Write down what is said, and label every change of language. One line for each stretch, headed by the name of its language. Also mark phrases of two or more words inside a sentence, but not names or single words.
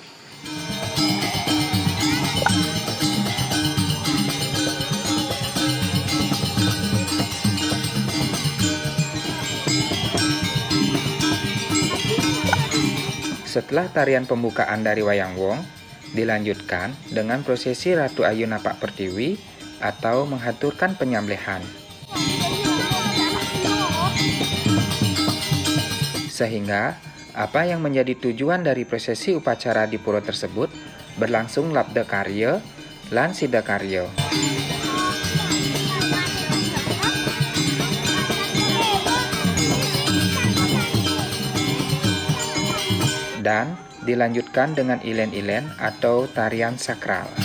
Indonesian: Setelah tarian pembukaan dari wayang wong, dilanjutkan dengan prosesi Ratu Ayu Napak Pertiwi atau menghaturkan penyembelihan. Sehingga apa yang menjadi tujuan dari prosesi upacara di pura tersebut berlangsung
Balinese: labda karya lan sida karya.
Indonesian: Dan dilanjutkan dengan ilen-ilen atau tarian sakral.